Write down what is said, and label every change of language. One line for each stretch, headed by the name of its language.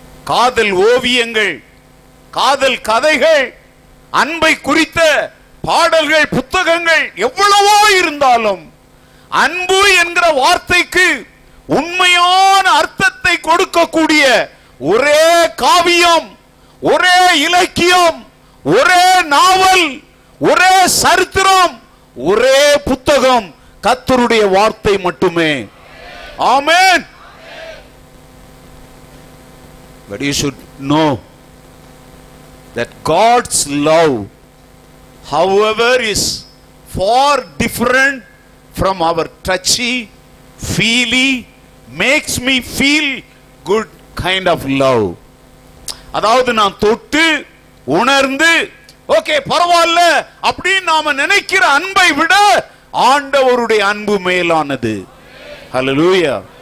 Tamil: காதல் ஓவியங்கள், காதல் கதைகள், அன்பை குறித்த பாடல்கள், புத்தகங்கள் எவ்வளவோ இருந்தாலும் அன்பு என்கிற வார்த்தைக்கு உண்மையான அர்த்தத்தை கொடுக்கக்கூடிய ஒரே காவியம், ஒரே இலக்கியம், ஒரே நாவல், ஒரே சரித்திரம், ஒரே புத்தகம் கர்த்தருடைய வார்த்தை மட்டுமே. ஆமென்.
English: But you should know that God's love, however, is far different from our touchy, feely, makes me feel good kind of love.
Tamil: அதாவது நான் தொட்டு உணர்ந்து ஓகே பரவாயில்ல அப்படின்னு நாம நினைக்கிற அன்பை விட ஆண்டவருடைய அன்பு மேலானது. ஹல்லேலூயா.